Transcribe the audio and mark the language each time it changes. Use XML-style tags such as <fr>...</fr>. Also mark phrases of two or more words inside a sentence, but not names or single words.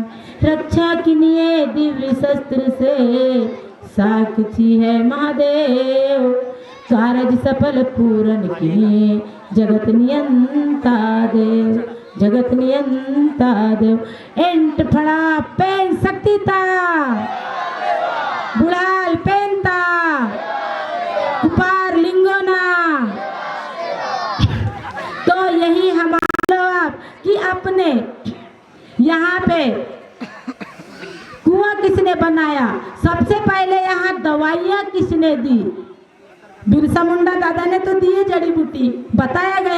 <hi>रक्षा किनिए दिव्य शस्त्र से साक्षी है महादेव, कारज सफल पूरन किनिए जगत नियंता देव, जगत नियंता देव।</hi> <gon>एंट फड़ा पेन शक्तिता बुढ़ाल पेनता कुपार लिंगोना।</gon> <hi>तो यही हमारा कि अपने यहाँ पे कुआं किसने बनाया, सबसे पहले यहाँ दवाइयाँ किसने दी? बिरसा मुंडा दादा ने तो दिए जड़ी बूटी, बताया गया।</hi>